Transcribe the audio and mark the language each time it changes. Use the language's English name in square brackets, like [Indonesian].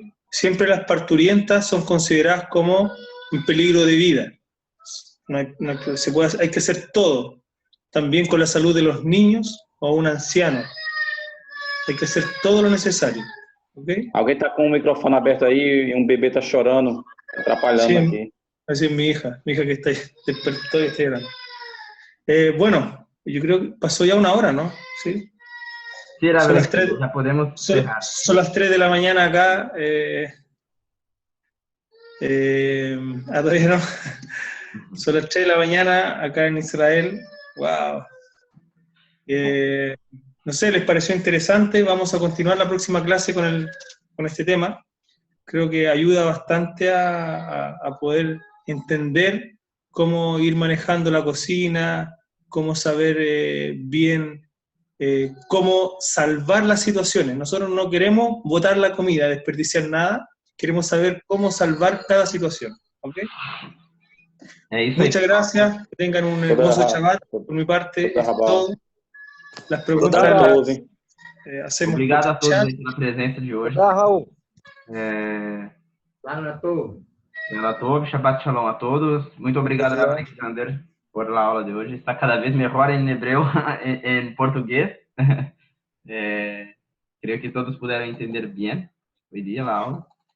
[Spanish] Siempre las parturientas son consideradas como un peligro de vida. Hay que hacer todo, también con la salud de los niños o un anciano. Hay que hacer todo lo necesario. ¿Okay? [Portuguese] Alguém está com o microfone aberto aí e um bebê está chorando, atrapalhando aqui. [Spanish] Así es mi hija que está despertó y está llorando. Bueno, yo creo que pasó ya 1 hora, ¿no? Sí. Sí, son las 3, ya podemos dejar. Son las 3 de la mañana acá. Todavía no. Son las 3 de la mañana acá en Israel. Wow. No sé, ¿les pareció interesante? Vamos a continuar la próxima clase con este tema. Creo que ayuda bastante a poder entender cómo ir manejando la cocina, cómo saber bien cómo salvar las situaciones. Nosotros no queremos botar la comida, desperdiciar nada, queremos saber cómo salvar cada situación. ¿Ok? Muchas gracias, que tengan un hermoso Shabbat. Por mi parte, es todo. Las preguntas las hacemos. [Portuguese] Obrigado a todos pela presença de hoje. Raul. Lalatov, Shabbat Shalom a todos. Muito obrigado, Alexander, [Spanish] por la [Portuguese] aula de hoje. Está cada vez melhor em hebreu, em português. Creio que todos puderam entender bem hoje dia a aula.